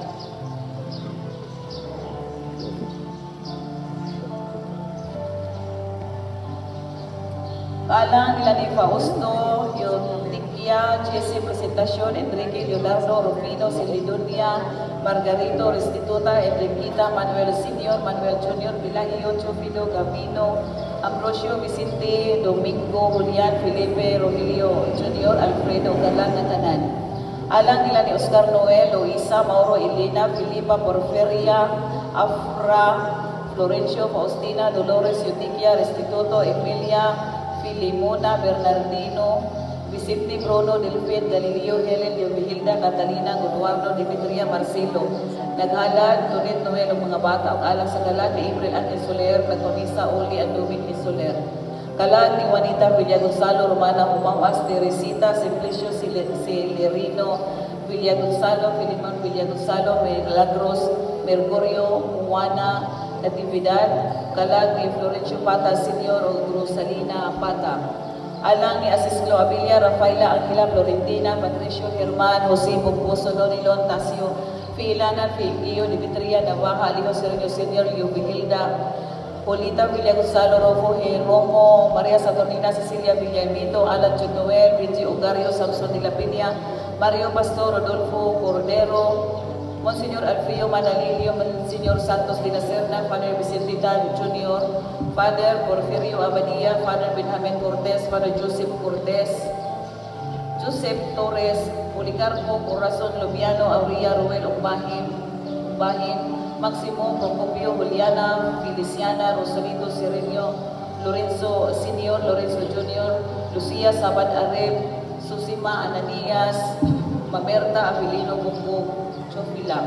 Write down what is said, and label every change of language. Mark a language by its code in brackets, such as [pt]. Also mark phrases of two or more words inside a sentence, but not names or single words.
[ceb] Alang nila ni Fausto, Eutiquia, Jesse Presentacion, Enrique Leonardo, Rufino, Celidonia, Margarito, Restituta, Enriquita, Manuel Senior, Manuel Junior, Vilagio, Chupido, Gavino, Ambrosio, Vicente, Domingo, Julian, Felipe, Rogelio Junior, Alfredo, Galan na tanan. Alang nila ni Oscar Noel, Luisa, Mauro, Elena, Filipa, Porferia, Afra, Florencio, Faustina, Dolores, Eutiquia, Restituto, Emilia, Filimona, Bernardino, Vicente, Bruno, Delfin, Galileo, Helen, Diomihilda, Catalina, Eduardo, Dimitria, Marcelo. Naghalad, Tonet, Noel, ang mga bata, ang alang sa kalag ni April Angel Soler, nagpamisa, Uli, ang Dominic Soler. Kalag ni Juanita, Villa Gonzalo, Romana, Humawas, Teresita, Simplicio, Celerino, Villa Gonzalo, Filimon, Villa Gonzalo, Milagros, Mercurio, Juana, Natividad, kalag ni Florencio Pata Senior o Rosalina Pata. Alang ni Asislo Abilia, Rafaela Angela, Florentina, Patricio Herman, Jose Bumposo, Donilon, Tasio, Filanan, Filio, Dimitria, Navaja, Alijo Sergio Senior, Yubihilda, Polita, Villa Gonzalo, Rofo, Romo, Maria Saturnina, Cecilia Villamito, Alan Chunoel, Vinci Ugario, Samson de la Peña, Mario Pastor, Rodolfo Cordero, Monsignor Alfio Manalilio, Monsignor Santos de la Serna, Father Vicente Dan Jr., Father Porfirio Abadia, Father Benjamin Cortez, Father Joseph Cortez, Joseph Torres, Policarpo, Corazon Lubiano, Aurea, Ruel Bahin, Maximo, Procopio, Juliana, Feliciana, Rosalito, Serenio, Lorenzo Senior, Lorenzo Junior, Lucia Saban Areb, Susima Ananias, Mamerta Abilino Bumbog, Chofila.